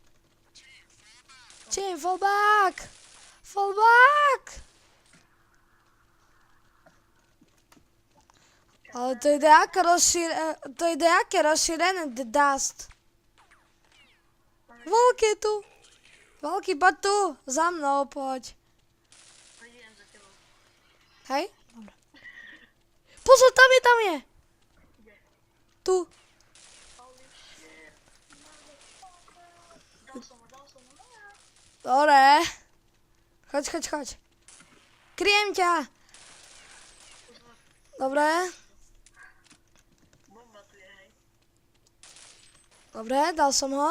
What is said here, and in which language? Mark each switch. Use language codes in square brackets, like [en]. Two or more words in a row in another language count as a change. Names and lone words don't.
[sk] Čím, fallback. Ale to je nejaké rozšírené The Dust. Volky tu. Volky, poď tu. Za mnou, poď. Idem za tebou. Hej? Dobre. Pozor, tam je. Kde? Tu. [en] Holy shit. [sk] Dal som ho. Dobre. Choď. Kryjem ťa. Pozor. Dobre. Bomba tu je, hej. Dobre, dal som ho.